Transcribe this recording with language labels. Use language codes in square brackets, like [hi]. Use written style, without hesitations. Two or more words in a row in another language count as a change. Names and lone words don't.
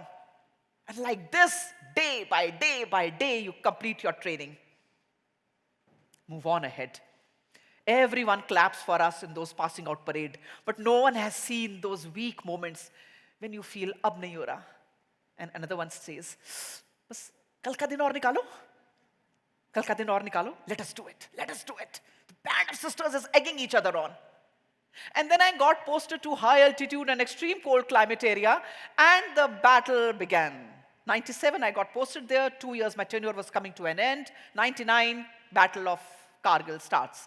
[en] And like this, day by day by day, you complete your training. Move on ahead. Everyone claps for us in those passing out parade. But no one has seen those weak moments when you feel, [hi] अब नहीं हो रहा. [en] And another one says, bas, [hi] कल का दिन और निकालो. कल का दिन और निकालो. [en] Let us do it. Let us do it. The band of sisters is egging each other on. And then I got posted to high altitude and extreme cold climate area, and the battle began. 97, I got posted there. 2 years, my tenure was coming to an end. 99, Battle of Kargil starts.